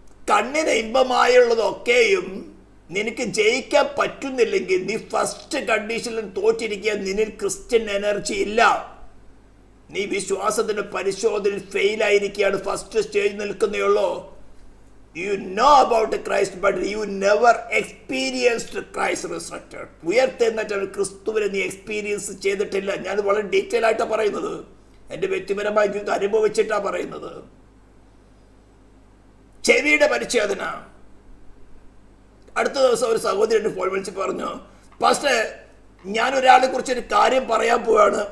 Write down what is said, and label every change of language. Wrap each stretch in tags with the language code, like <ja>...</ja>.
<ml>കണ്ണിന് ഇമ്പമായുള്ളതൊക്കെയും നിനക്ക് ജയിക്കാൻ പറ്റുന്നില്ലെങ്കിൽ നീ ഫസ്റ്റ് കണ്ടീഷനിൽ തോറ്റിരിക്കുക. നിന്നിൽ ക്രിസ്ത്യൻ എനർജി ഇല്ല. നീ വിശ്വാസത്തിന്റെ പരിശോധനയിൽ ഫെയിലായിരിക്കുകയാണ്. ഫസ്റ്റ് സ്റ്റേജ് നിൽക്കുന്നേ.</ml> <en>You know about Christ, but you never experienced Christ resurrected.</en> <ml>ഉയർത്തെഴുന്നേറ്റ ക്രിസ്തുവിനെ നീ എക്സ്പീരിയൻസ് ചെയ്തിട്ടില്ല. ഞാൻ വളരെ ഡീറ്റെയിൽ ആയിട്ടാണ് പറയുന്നത്. എൻ്റെ വ്യക്തിപരമായ ജീവിതം അനുഭവിച്ചിട്ടാണ് പറയുന്നത്. ചെവിയുടെ പരിച്ഛേദന. അടുത്ത ദിവസം ഒരു സഹോദരി എന്നെ ഫോൺ വിളിച്ച് പറഞ്ഞു, പാസ്റ്റർ, ഞാൻ ഒരാളെ കുറിച്ച് ഒരു കാര്യം പറയാൻ പോവാണ്.</ml>